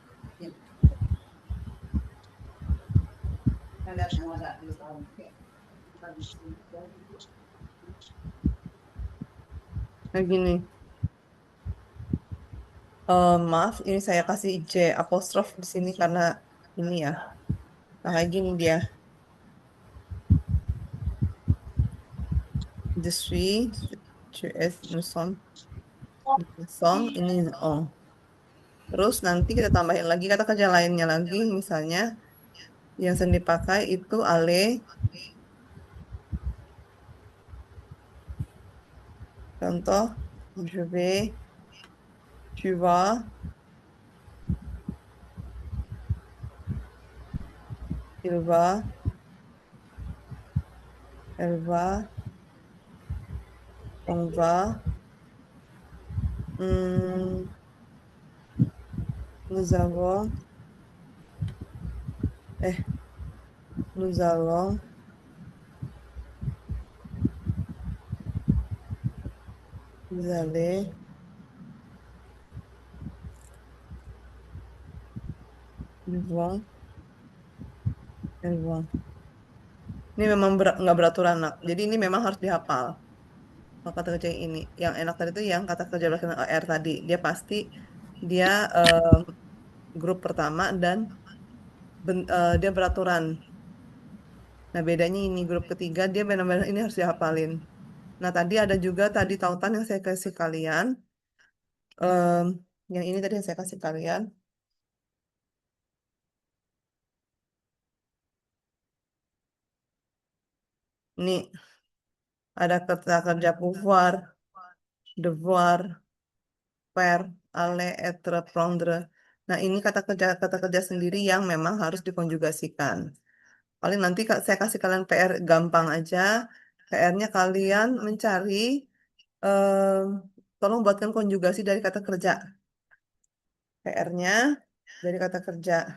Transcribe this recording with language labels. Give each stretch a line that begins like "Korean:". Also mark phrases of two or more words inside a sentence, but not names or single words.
Indonesian: Ada semua ada di dalam. Nah gini, maaf, ini saya kasih J apostrof di sini karena ini ya. Nah kayak gini dia.
French: Je suis, tu es, nous sommes,
Indonesian: ini on. Terus nanti kita tambahin lagi kata kerja lainnya lagi, misalnya yang sering dipakai itu ale. Contoh,
French: je vais, tu vas, il va, elle va, on va, nous avons, nous allons, vous allez, ils vont, elles vont.
Indonesian: Ini memang nggak beraturan, nak. Jadi ini memang harus dihafal. Kalau kata kerja ini, yang enak tadi itu yang kata kerja belakang R tadi. Dia pasti dia grup pertama dan dia beraturan. Nah bedanya ini grup ketiga dia benar-benar ini harus dihafalin. Nah, tadi ada juga tadi tautan yang saya kasih kalian. Em, yang ini tadi yang saya kasih kalian. Ini ada kata kerja
French: pouvoir, devoir, faire, aller, être, prendre.
Indonesian: Nah, ini kata kerja sendiri yang memang harus dikonjugasikan. Paling nanti saya kasih kalian PR gampang aja. PR-nya kalian mencari, em, tolong buatkan konjugasi dari kata kerja. PR-nya dari kata kerja.